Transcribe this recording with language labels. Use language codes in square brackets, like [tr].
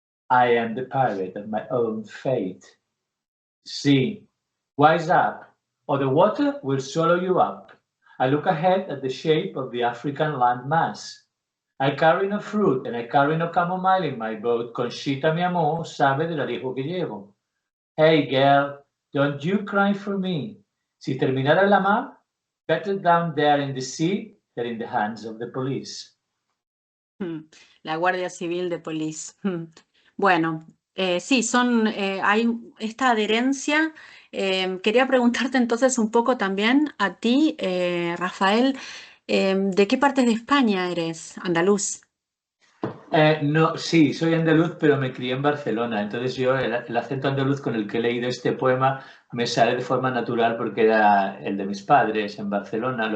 [en] I am the pirate of my own fate. See, wise up, or the water will swallow you up. I look ahead at the shape of the African land mass. I carry no fruit and I carry no chamomile in my boat. [es] Conchita, mi amor, sabe del alijo que llevo. [en] Hey, girl, don't you cry for me. [es] Si terminara la mar, [en] better down there in the sea they're in the hands of the police. [es] La Guardia Civil de Police. Bueno, sí, hay esta adherencia. Quería preguntarte entonces un poco también a ti, Rafael, ¿de qué parte de España eres? Andaluz. No, sí, soy andaluz, pero me crié en Barcelona. Entonces yo, el acento andaluz con el que he leído este poema me sale de forma natural porque era el de mis padres en Barcelona.